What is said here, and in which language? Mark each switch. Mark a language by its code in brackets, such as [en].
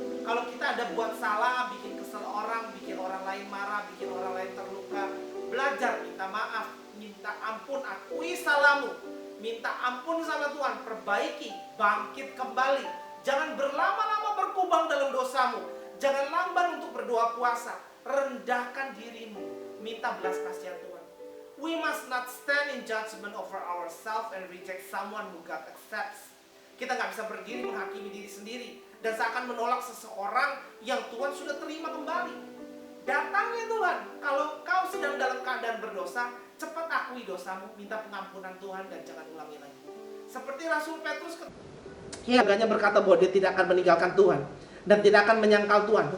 [id] Kalau kita ada buat salah, bikin kesel orang, bikin orang lain marah, bikin orang lain terluka, belajar minta maaf, minta ampun, akui salahmu, minta ampun sama Tuhan, perbaiki, bangkit kembali. Jangan berlama-lama berkubang dalam dosamu. Jangan lamban untuk berdoa puasa. Rendahkan dirimu, minta belas kasihan Tuhan. [en] We must not stand in judgment over ourselves and reject someone who God accepts. [id] Kita nggak bisa berdiri menghakimi diri sendiri dan seakan menolak seseorang yang Tuhan sudah terima kembali. Datangnya Tuhan, kalau kau sedang dalam keadaan berdosa, cepat akui dosamu, minta pengampunan Tuhan dan jangan ulangi lagi. Seperti Rasul Petrus agaknya berkata bahwa dia tidak akan meninggalkan Tuhan dan tidak akan menyangkal Tuhan.